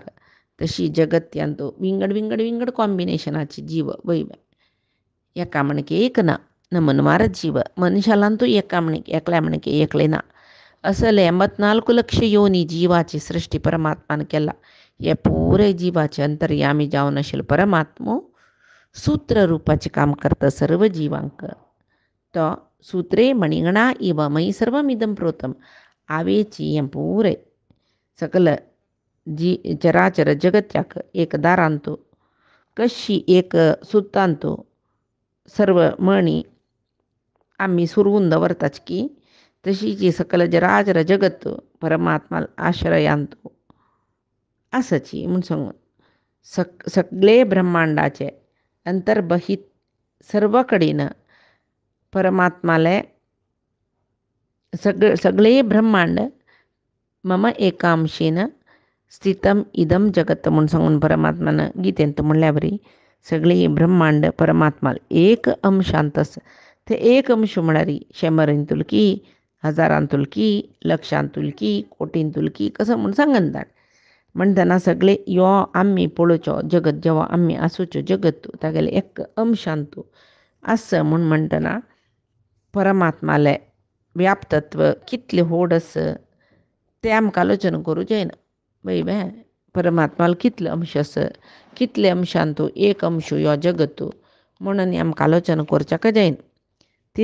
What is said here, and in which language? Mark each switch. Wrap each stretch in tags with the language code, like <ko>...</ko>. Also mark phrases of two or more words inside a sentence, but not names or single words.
<kok>तशी जगत्यांतू विंगड विंगड विंगड कॉम्बिनेशनाची जीव वयव्या एका म्हणके एक ना नमनवार जीव मनशालांतू एका म्हणके एकल्या म्हणके एकले ना असले 84 लक्ष योनी जीवाची सृष्टी परमात्मान केला. हे पुरे जीवाचे अंतर्यामी जावन आशिल्लो परमात्मो सूत्र रूपाचे काम करता सर्व जीवांक.</kok> <sa>तो सूत्रे मणिगणा इव मयि सर्वमिदं प्रोतं</sa> <kok>आवेची हें पुरे सकल चराचर जगत्याक एक दारांतू कशी एक सुतांतू सर्व मणी आम्ही सुरवून दवरताच की तशी जी सकल चराचर जगत परमात्मा आश्रयांतू असची म्हूण सांगून सगळे ब्रह्मांडाचे अंतर्बहित सर्व कडेन परमात्माले सगळे ब्रह्मांड</kok> <sa>मम एकांशेन स्थितम इदम जगत</sa> <kok>म्हूण सांगून परमात्मान गीतेंत म्हणल्या बरी सगळे ब्रह्मांड परमात्मा एक अंशांतस ते एक अंश म्हळ्यार 100 की 1000 की 1,00,000 की कोटींतूल की कसं म्हूण सांगन धाड म्हणटना सगळे यो आम्ही पळोवचो जगत जेव्हा आम्ही आसूचो जगत तागेले एक अंशांतू असं म्हूण म्हणटना परमात्माले व्याप्तत्व कितले व्हड आस ते आमकां आलोचन करूं जायना वयव्या परमात्माला कितले अंश आस कितले अंशांतू एक अंश यो जगत म्हणून आमकां आलोचन करच्याक जायना.</kok>